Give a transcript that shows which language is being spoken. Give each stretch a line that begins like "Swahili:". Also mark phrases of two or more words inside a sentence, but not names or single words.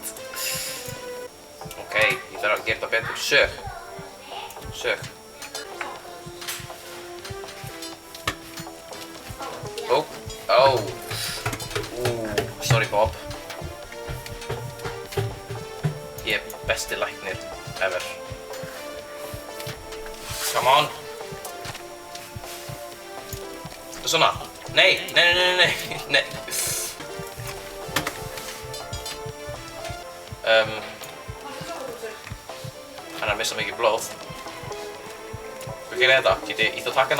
Icelandic: Ok, ég þarf að gera þetta betur. Sög. Sorry Bob. Ég er besti læknir ever.
English: Come on.
Icelandic: Svona. Nei. Hann er að missa mikið blóð. Hvað gerir þetta? Get ég ítt á takkana?